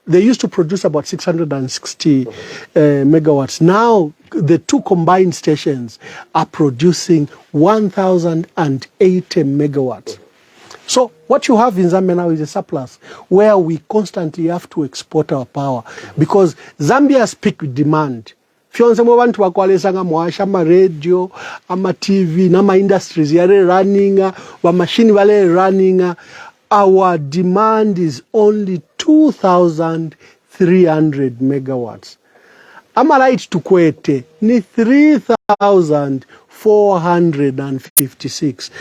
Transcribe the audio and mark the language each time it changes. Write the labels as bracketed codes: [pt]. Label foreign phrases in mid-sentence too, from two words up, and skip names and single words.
[en] They used to produce about 660 megawatts. Now, the two combined stations are producing 1,080 megawatts. So what you have in Zambia now is a surplus where we constantly have to export our power because Zambia's peak demand. [bem] Fyonse mwa bantu bakwalesanga mwasha ama radio, ama TV, nama industries yare running, wa machine wale running. [en] Our demand is only 2,300 megawatts. Am I right to Kwete? Ni 3,456.